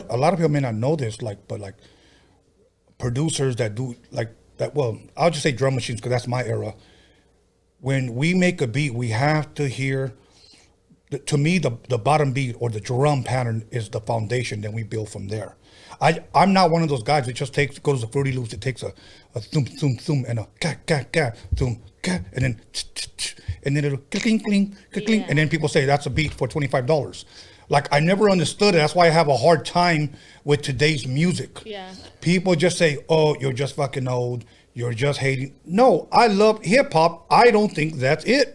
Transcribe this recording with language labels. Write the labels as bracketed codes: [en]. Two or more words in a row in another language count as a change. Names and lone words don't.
[en] A lot of people may not know this, like, but like producers that do like that, well, I'll just say drum machines because that's my era. When we make a beat, we have to hear, to me, the bottom beat or the drum pattern is the foundation, then we build from there. I'm not one of those guys that just goes to Fruity Loops. It takes a thum, thum, thum, and a ka, ka, ka, thum, ka, and then it'll cling, cling, cling, and then people say that's a beat for $25. Like, I never understood it. That's why I have a hard time with today's music. Yeah. People just say, oh, you're just fucking old. You're just hating. No, I love hip hop. I don't think that's it.